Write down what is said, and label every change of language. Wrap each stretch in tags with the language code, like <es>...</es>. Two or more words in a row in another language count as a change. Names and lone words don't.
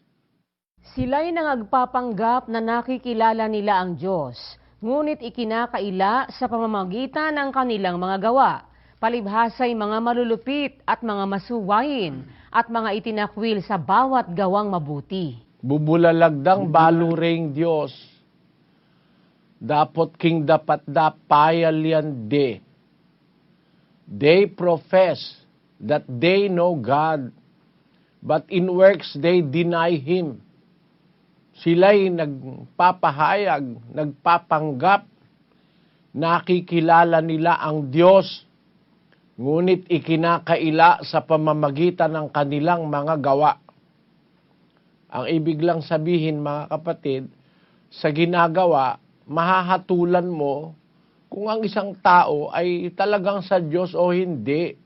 <tl>Sila'y nangagpapanggap na nakikilala nila ang Diyos, ngunit ikinakaila sa pamamagitan ng kanilang mga gawa, palibhasa'y mga malulupit at mga masuwayin, at mga itinakwil sa bawat gawang mabuti.</tl> <pam>Bubulalagdang balureng Diyos, dapat king dapat dapayal yan de.</pam> <en>They profess that they know God, but in works they deny Him.</en> <tl>Sila'y nagpapahayag, nagpapanggap, nakikilala nila ang Diyos, ngunit ikinakaila sa pamamagitan ng kanilang mga gawa. Ang ibig lang sabihin mga kapatid, sa ginagawa, mahahatulan mo kung ang isang tao ay talagang sa Diyos o hindi.</tl>